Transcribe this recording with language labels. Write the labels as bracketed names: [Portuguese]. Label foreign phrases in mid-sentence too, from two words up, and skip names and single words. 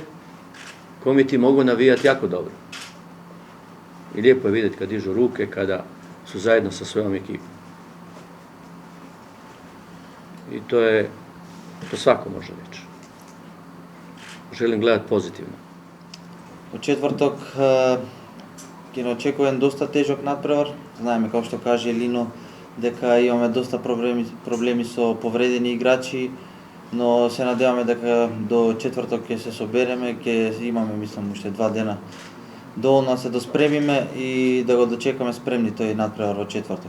[Croatian] Komiti mogu navijati jako dobro. I lijepo je vidjeti kad dižu ruke, kada su zajedno sa svojom ekipom. I to svako može reći. Želim gledati pozitivno. U četvrtok ne očekujem dosta težak nadprevар. [Macedonian] Знаеме, [Croatian] kao što kaže Lino, [Macedonian] дека имаме доста проблеми со повредени играчи, но се надеваме дека до четврток ќе се собереме, ќе имаме, мислам, уште 2 дена доволно се доспремиме и да го дочекаме спремни тој надпревар во четврток.